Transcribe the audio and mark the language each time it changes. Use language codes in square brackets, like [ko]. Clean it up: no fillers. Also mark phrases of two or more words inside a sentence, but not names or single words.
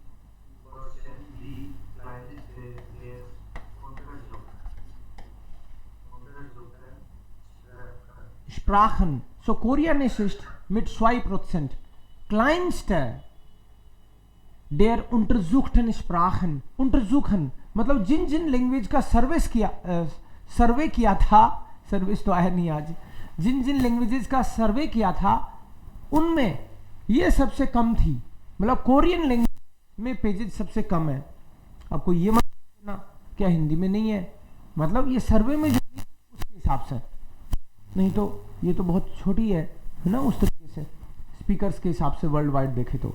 [de] Sprachen. So Koreanisch ist mit 2%. Kleinste der untersuchten Sprachen. [hi] Untersuchen मतलब जिन जिन लैंग्वेज का सर्वे किया था, सर्विस तो आया नहीं आज, जिन जिन लैंग्वेजेस का सर्वे किया था उनमें ये सबसे कम थी। मतलब कोरियन लैंग्वेज में पेजेस सबसे कम है। आपको ये मत ना क्या हिंदी में नहीं है, मतलब ये सर्वे में जो उसके हिसाब से, नहीं तो ये तो बहुत छोटी है ना उस तरीके से स्पीकर्स के हिसाब से [en] world wide [hi] देखे तो।